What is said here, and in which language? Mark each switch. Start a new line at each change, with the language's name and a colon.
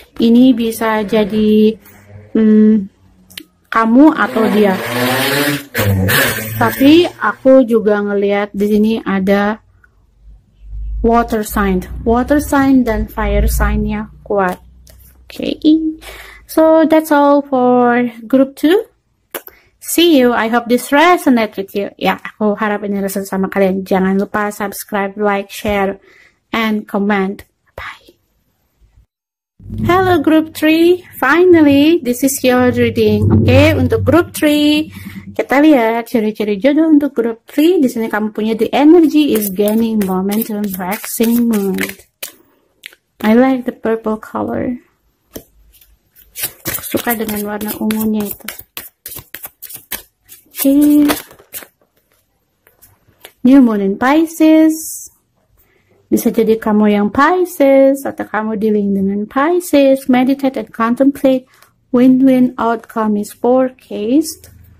Indonesian: Ini bisa jadi kamu atau dia. Tapi aku juga ngelihat di sini ada water sign dan fire sign-nya kuat.
English: Okay, so that's all for group 2. See you. I hope this resonate with you.
Indonesian: Ya, aku harap ini resonate sama kalian. Jangan lupa subscribe, like, share, and comment. Bye.
English: Hello group 3. Finally, this is your reading.
Indonesian: Okay, untuk group 3, kita lihat ciri-ciri jodoh untuk grup 3. Di sini kamu punya
English: the energy is gaining momentum, waxing mood. I like the purple color.
Indonesian: Aku suka dengan warna ungunya itu.
English: Okay. New moon in Pisces.
Indonesian: Bisa jadi kamu yang Pisces atau kamu dealing dengan Pisces.
English: Meditate and contemplate. Win-win outcome is forecast.